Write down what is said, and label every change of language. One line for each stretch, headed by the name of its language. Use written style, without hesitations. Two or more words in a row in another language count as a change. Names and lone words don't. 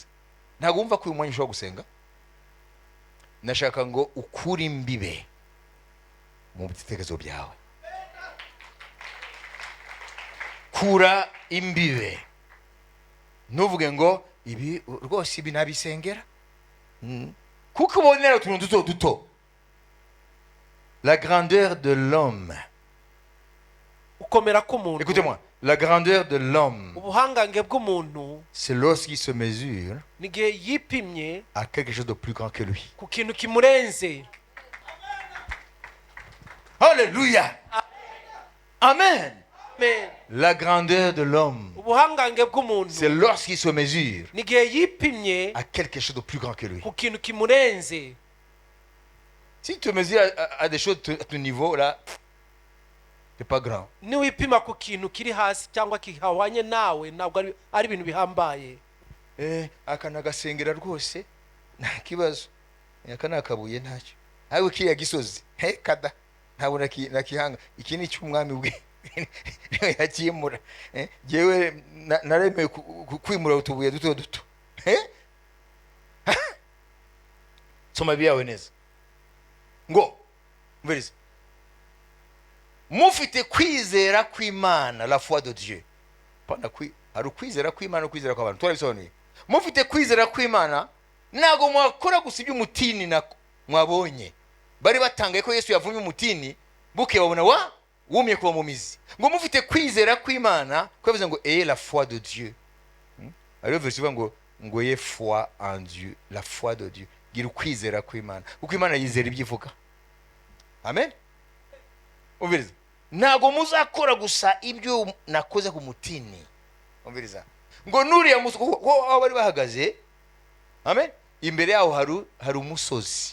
Kinyarwanda: Ntabwo wumva ko uyu mwanya ushobora gusenga. Nashaka ngo ukure imbibe mu bitekerezo byawe. Kura imbibe. Ntuvuge ngo ibi rwose ibi nabisengera. Kuko ubonera utuntu duto duto.
French: La grandeur de l'homme.
Kinyarwanda: ukomera k'umuntu.
French: Écoutez-moi, la grandeur de l'homme,
Kinyarwanda: ubuhangange bw'umuntu
French: c'est lorsqu'il se mesure
Kinyarwanda: n'igihe yipimye
French: à quelque chose de plus grand que lui.
Kinyarwanda: ku kintu kimurenze.
French: Alléluia. Amen. Amen. La grandeur de l'homme,
Kinyarwanda: ubuhangange
French: c'est
Kinyarwanda: bw'umuntu
French: lorsqu'il se mesure
Kinyarwanda: n'igihe yipimye
French: à quelque chose de plus grand que lui.
Kinyarwanda: ku kintu kimurenze.
French: Si tu te mesures à des choses à ton niveau, là, c'est pas grand.
Kinyarwanda: niwipima ku kintu kiri hasi cyangwa kihawanye nawe ntabwo ari ibintu bihambaye. Aka nagasengera rwose nta kibazo, aka nakabuye ntacyo, ariko kiriya gisozi kada ntabwo nakihanga, iki ni cy'umwami bwe yakimura. Jewe naremeye kwimura utubuye duto duto. Soma biyawe neza ngo mvirize, mufite kwizera kw'Imana,
French: la foi de Dieu.
Kinyarwanda: Pana hari ukwizera kw'Imana ukwizera kw'abantu, turabisobanuye. Mufite kwizera kw'Imana, ntago mwakora gusa iby'umutini nako mwabonye bari batangaye ko Yesu yavumye umutini buke babona wumye kuba mu mizi. Ngo mufite kwizera kw'Imana, kwavuze ngo
French: la foi de Dieu.
Kinyarwanda: Ariyo verse ivuga ngo
French: ye foi en Dieu, la foi de Dieu.
Kinyarwanda: Gira ukwizera kw'Imana, kuko Imana yizera ibyivuga. Amen. Umviriza, ntago muzakora gusa ibyo nakoze ku mutini. Umviriza, ngo nuriya musozi ko bari bahagaze, amen, imbere yaho hari umusozi.